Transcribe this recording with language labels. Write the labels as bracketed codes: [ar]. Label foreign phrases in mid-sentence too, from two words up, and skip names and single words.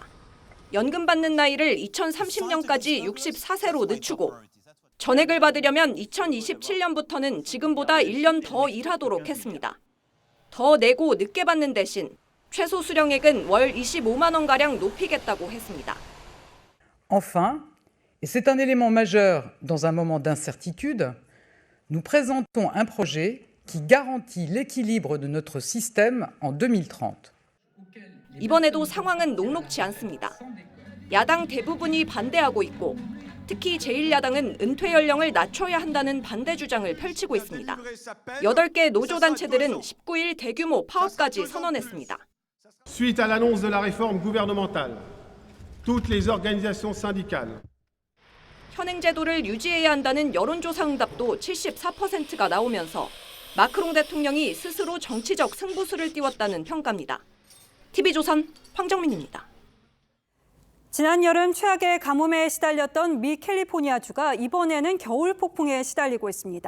[ko] 연금 받는 나이를 2030년까지 64세로 늦추고 전액을 받으려면 2027년부터는 지금보다 1년 더 일하도록 했습니다. 더 내고 늦게 받는 대신 최소 수령액은 월 25만 원가량 높이겠다고 했습니다. [fr] Enfin, et c'est un élément majeur dans un moment d'incertitude, nous présentons un projet qui garantit l'équilibre de notre système en 2030. [ko] 이번에도 상황은 녹록지 않습니다. 야당 대부분이 반대하고 있고 특히 제1야당은 은퇴 연령을 낮춰야 한다는 반대 주장을 펼치고 있습니다. 8개 노조단체들은 19일 대규모 파업까지 선언했습니다. [fr] Suite à l'annonce de la réforme gouvernementale, toutes les organisations syndicales [ko] 현행 제도를 유지해야 한다는 여론조사 응답도 74%가 나오면서 마크롱 대통령이 스스로 정치적 승부수를 띄웠다는 평가입니다. TV조선 황정민입니다. 지난 여름 최악의 가뭄에 시달렸던 미 캘리포니아주가 이번에는 겨울 폭풍에 시달리고 있습니다.